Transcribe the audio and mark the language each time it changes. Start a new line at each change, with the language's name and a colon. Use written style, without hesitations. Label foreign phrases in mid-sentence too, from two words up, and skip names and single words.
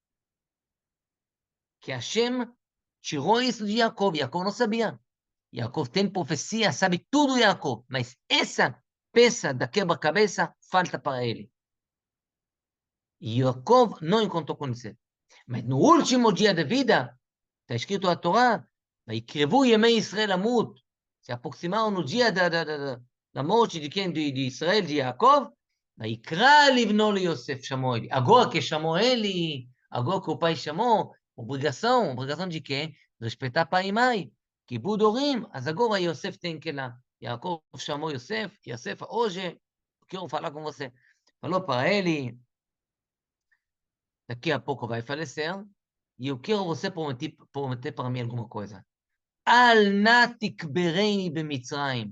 Portuguese: Que Hashem tirou isso de Yaakov. Yaakov não sabia. Yaakov tem profecia, sabe tudo Yaakov. Mas essa peça da quebra-cabeça falta para ele. E Yaakov não encontrou com Yosef. Mas no último dia da vida, está escrito na Torá,
Hebrew: ויקרבו ימי ישראל למות,
Portuguese: se aproximaram no dia da morte de quem? De Israel, de Yaakov,
Hebrew: ויקרא לבנו ליוסף,
Portuguese: chamou ele. Agora que chamou ele, agora que o pai chamou, obrigação de quê? Respeitar pai e mãe,
Hebrew: כיבוד הורים, אז
Portuguese: agora Yosef tem que ir lá. Yaakov chamou Yosef, hoje eu quero falar com você. Falou para ele, daqui a pouco vai falecer, e eu quero você prometer para mim alguma coisa.
Hebrew: אל נא תקברני במצרים.